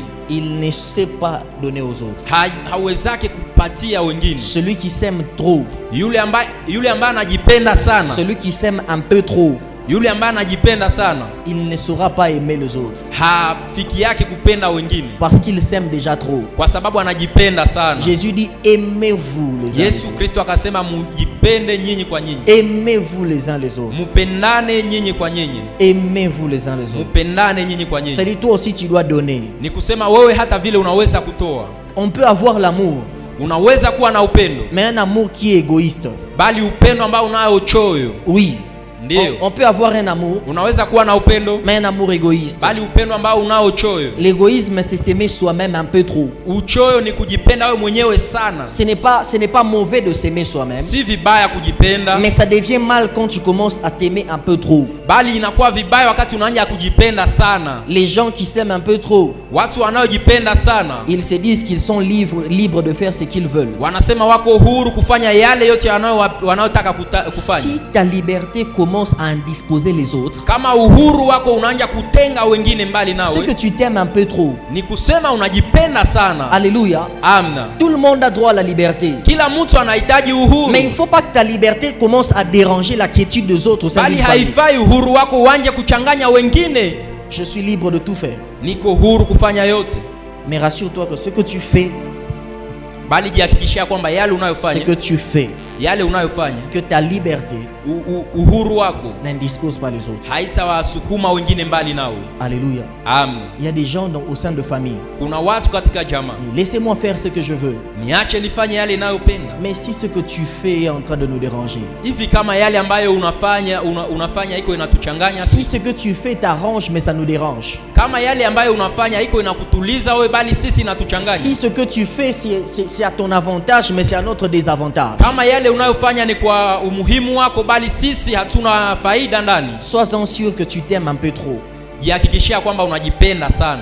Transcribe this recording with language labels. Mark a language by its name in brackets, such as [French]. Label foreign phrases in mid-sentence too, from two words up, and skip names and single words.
[French] il ne sait pas donner aux autres. [Swahili] hawezake kupatia wengine. [French] Celui qui s'aime trop, [Swahili] Yule ambaye anajipenda sana, [French] celui qui s'aime un peu trop, [Swahili] yule ambaye anajipenda sana [French] il ne saura pas aimer les autres. [Swahili] hafiki yake kupenda wengine [French] Parce qu'il s'aime déjà trop. [Swahili] kwa sababu anajipenda sana. [French] Jésus dit, aimez-vous les uns les [Swahili] Yesu [French] autres. [Swahili] Kristo akasema mujipende nyinyi kwa nyinyi, [French] Aimez-vous les uns les autres. [Swahili] mupendane nyinyi kwa nyinyi, [French] Aimez-vous les uns les autres. [Swahili] mupendane nyinyi kwa nyinyi. [French] C'est-à-dire, toi aussi tu dois donner. [Swahili] Ni kusema wewe hata vile unaweza kutoa, [French] On peut avoir l'amour, [Swahili] unaweza kuwa na upendo, [French] mais un amour qui est égoïste. [Swahili] bali upendo ambao unao choyo. [French] Oui, [Swahili] Ndio, [French] on peut avoir un amour, [Swahili] unaweza kuwa na upendo, [French] mais un amour égoïste. [Swahili] bali upendo ambao unao choyo. [French] L'égoïsme, c'est s'aimer soi-même un peu trop. [Swahili] Uchoyo ni kujipenda wewe mwenyewe sana. [French] Ce n'est pas mauvais de s'aimer soi-même, [Swahili] Si vibaya kujipenda, [French] mais ça devient mal quand tu commences à t'aimer un peu trop. [Swahili] bali inakuwa vibaya wakati unaanza kujipenda sana. [French] Les gens qui s'aiment un peu trop, [Swahili] Watu wanaojipenda sana [French] ils se disent qu'ils sont libres de faire ce qu'ils veulent. [Swahili] wanasema wako huru kufanya yale yote wanaotaka kufanya. [French] Si ta liberté commence à indisposer les autres, [Swahili] Kama uhuru wako unaanza kutenga wengine mbali [French] c'est que [Swahili] nawe, [French] tu t'aimes un peu trop. [Swahili] ni kusema unajipenda sana. [French] Alléluia. [Swahili] Amna. [French] Tout le monde a droit à la liberté. [Swahili] Kila mtu anahitaji uhuru, [French] Mais il ne faut pas que ta liberté commence à déranger la quiétude des autres au sein [Swahili] bali [French] d'une famille. [Swahili] haifai uhuru wako uanje kuchanganya wengine. [French] Je suis libre de tout faire. [Swahili] Niko huru kufanya yote, [French] Mais rassure-toi que ce que tu fais, [Swahili] bali jihakikishia kwamba yale [French] ce [Swahili] unayofanya, [French] que tu fais, [Swahili] yale unayofanya, [French] que ta liberté [Swahili] uhuru wako [French] n'indispose pas les autres. [Swahili] haitawasukuma wengine mbali nawe. [French] Alléluia. [Swahili] Amna. [French] Il y a des gens au sein de famille. [Swahili] Kuna watu katika jamaa, [French] Laissez-moi faire ce que je veux. [Swahili] niache nifanye yale ninayopenda. [French] Mais si ce que tu fais est en train de nous déranger, [Swahili] Hivi kama yale ambayo unafanya iko inatuchanganya, [French] si ce que tu fais t'arrange mais ça nous dérange, [Swahili] kama yale ambayo unafanya iko inakutuliza wewe, bali sisi inatuchanganya, [French] si ce que tu fais c'est à ton avantage mais c'est à notre désavantage, [Swahili] kama yale unayofanya ni kwa umuhimu wako, bali sisi hatuna faida ndani, [French] sois-en sûr que tu t'aimes un peu trop. [Swahili] jihakikishia kwamba unajipenda sana.